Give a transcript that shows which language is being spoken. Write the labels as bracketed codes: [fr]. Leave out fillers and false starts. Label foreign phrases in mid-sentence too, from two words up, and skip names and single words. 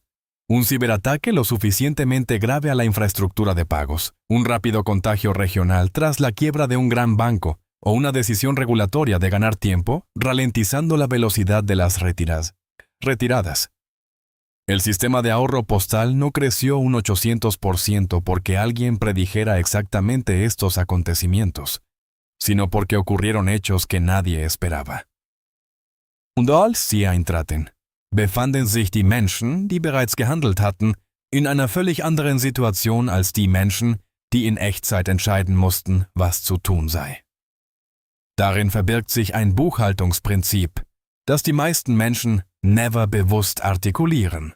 [es] Un ciberataque lo suficientemente grave a la infraestructura de pagos, un rápido contagio regional tras la quiebra de un gran banco o una decisión regulatoria de ganar tiempo, ralentizando la velocidad de las retiradas. El sistema de ahorro postal no creció un 800% porque alguien predijera exactamente estos acontecimientos, sino porque ocurrieron hechos que nadie esperaba. [de] Und als sie eintraten, befanden sich die Menschen, die bereits gehandelt hatten, in einer völlig anderen Situation als die Menschen, die in Echtzeit entscheiden mussten, was zu tun sei. Darin verbirgt sich ein Buchhaltungsprinzip, das die meisten Menschen never bewusst artikulieren.